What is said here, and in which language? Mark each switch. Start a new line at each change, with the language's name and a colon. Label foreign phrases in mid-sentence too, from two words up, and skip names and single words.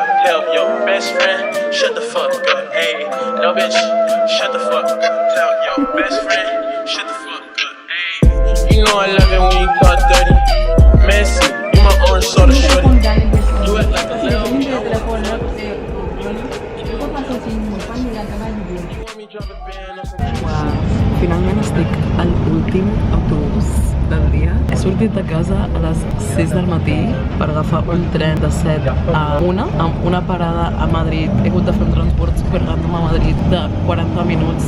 English: Tell your best friend, shut the fuck up. Hey, little bitch, shut the fuck up. Tell your best friend, shut the fuck up. Hey, you know I love it when you talk dirty. Messy, you my orange soda shorty. You act like a little.
Catalan: Finalment estic a l'últim autobús del dia. És sortit de casa a les 6 del matí per agafar un tren de 7 a 1 amb una parada a Madrid. He hagut de fer un transport super random a Madrid de 40 minuts.